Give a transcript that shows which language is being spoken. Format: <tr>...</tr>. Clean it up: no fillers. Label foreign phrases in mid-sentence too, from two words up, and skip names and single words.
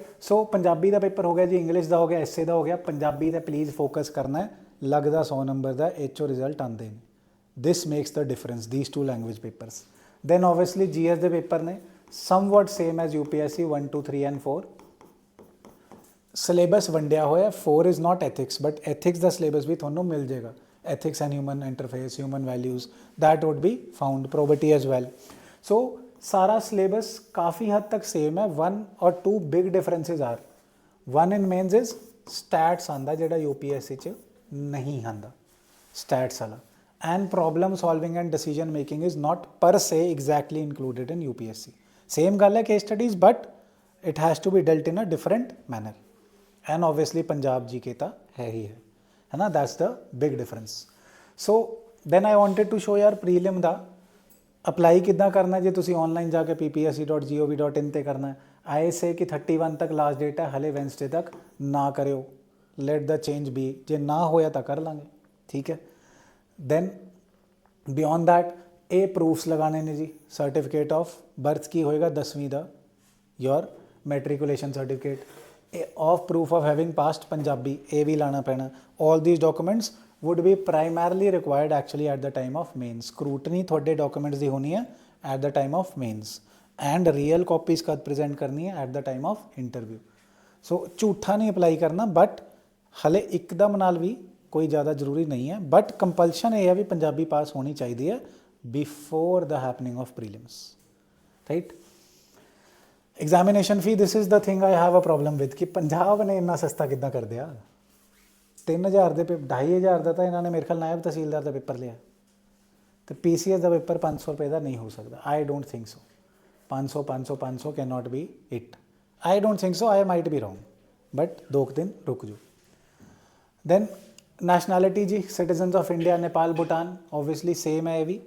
<pa>ਸੋ ਪੰਜਾਬੀ ਦਾ ਪੇਪਰ ਹੋ ਗਿਆ ਜੀ, ਇੰਗਲਿਸ਼ ਦਾ ਹੋ ਗਿਆ, ਐਸੇ ਦਾ ਹੋ ਗਿਆ। ਪੰਜਾਬੀ ਦਾ ਪਲੀਜ਼ ਫੋਕਸ ਕਰਨਾ ਹੈ, ਲੱਗਦਾ 100 ਨੰਬਰ ਦਾ, ਇਹ 'ਚੋਂ ਰਿਜ਼ਲਟ ਆਉਂਦੇ ਨੇ।</pa> <en>this makes the difference, these two language papers. then obviously GS</en> <pa>ਦੇ ਪੇਪਰ ਨੇ</pa> <en>somewhat same as UPSC 1 2 3 and 4.</en> <pa>ਸਿਲੇਬਸ ਵੰਡਿਆ ਹੋਇਆ,</pa> <en>4 is not ethics, but ethics</en> <pa>ਦਾ ਸਿਲੇਬਸ ਵੀ ਤੁਹਾਨੂੰ ਮਿਲ ਜਾਏਗਾ।</pa> <en>ethics and human interface, human values, that would be found, probity as well.</en> <hi>So सारा syllabus काफ़ी हद तक same है।</hi> <en>1 or 2 big differences are, one in mains is stats</en> <pa>ਆਂਦਾ ਜਿਹੜਾ UPSC 'ਚ ਨਹੀਂ ਆਂਦਾ,</pa> <en>stats वाला, and problem solving and decision making is not per se exactly included in UPSC. Same</en> <pa>ਗੱਲ ਹੈ</pa> <en>case studies, but it has to be dealt in a different manner, and obviously पंजाब GK</en> <pa>ਤਾਂ ਹੈ ਹੀ ਹੈ ਨਾ,</pa> <en>that's the big difference. So then I wanted to show यार prelim</en> <pa>ਦਾ ਅਪਲਾਈ ਕਿੱਦਾਂ ਕਰਨਾ। ਜੇ ਤੁਸੀਂ ਆਨਲਾਈਨ ਜਾ ਕੇ ppsc.gov.in ਤੇ ਕਰਨਾ ਹੈ,</pa> <en>I say</en> <pa>ਕਿ 31 ਤੱਕ</pa> <en>last date</en> <pa>ਹੈ, ਹਲੇ ਵੈਂਸਡੇ ਤੱਕ ਨਾ ਕਰਿਓ,</pa> <en>let the change be,</en> <pa>ਜੇ ਨਾ ਹੋਇਆ ਤਾਂ ਕਰ ਲਾਂਗੇ, ਠੀਕ ਹੈ।</pa> <en>then beyond that</en> <pa>ਇਹ ਪ੍ਰੂਫਸ ਲਗਾਣੇ ਨੇ ਜੀ।</pa> <en>certificate of birth</en> <pa>ਕੀ ਹੋਏਗਾ, 10ਵੀਂ ਦਾ,</pa> <en>your matriculation certificate, of proof of having passed ਪੰਜਾਬੀ,</en> <pa>ਇਹ ਵੀ ਲਾਣਾ ਪੈਣਾ।</pa> <en>all these documents would be primarily required actually at the time of mains. scrutiny</en> <pa>ਤੁਹਾਡੇ documents ਦੀ ਹੋਣੀ ਹੈ</pa> <en>at the time of mains, and real copies</en> <pa>ਕਦ present ਕਰਨੀ ਹੈ</pa> <en>at the time of interview.</en> <pa>so ਝੂਠਾ ਨਹੀਂ ਅਪਲਾਈ ਕਰਨਾ, ਬਟ ਹਲੇ ਇੱਕਦਮ ਨਾਲ ਵੀ ਕੋਈ ਜ਼ਿਆਦਾ ਜ਼ਰੂਰੀ ਨਹੀਂ ਹੈ, ਬਟ ਕੰਪਲਸ਼ਨ ਇਹ ਹੈ ਵੀ ਪੰਜਾਬੀ ਪਾਸ ਹੋਣੀ ਚਾਹੀਦੀ ਹੈ</pa> <en>before the happening of prelims,</en> <pa>ਰਾਈਟ।</pa> <en>examination fee, this is the thing I have a problem with,</en> <pa>ਕਿ ਪੰਜਾਬ ਨੇ ਇੰਨਾ ਸਸਤਾ ਕਿੱਦਾਂ ਕਰ ਦਿੱਤਾ। 3000 ਦੇ 2500 ਦਾ ਤਾਂ ਇਹਨਾਂ ਨੇ ਮੇਰੇ ਖਿਆਲ ਨਾਇਬ ਤਹਿਸੀਲਦਾਰ ਦਾ ਪੇਪਰ ਲਿਆ, ਤੇ PCS ਦਾ ਪੇਪਰ 500 ਰੁਪਏ ਦਾ ਨਹੀਂ ਹੋ ਸਕਦਾ।</pa> <en>I don't think so. 500 cannot be it. I don't think so, I might be wrong,</en> <pa>ਬਟ 2 ਦਿਨ ਰੁਕ ਜਾਓ।</pa> <en>then nationality ਜੀ, citizens of India, Nepal, Bhutan, obviously same</en> <pa>ਹੈ ਇਹ ਵੀ।</pa>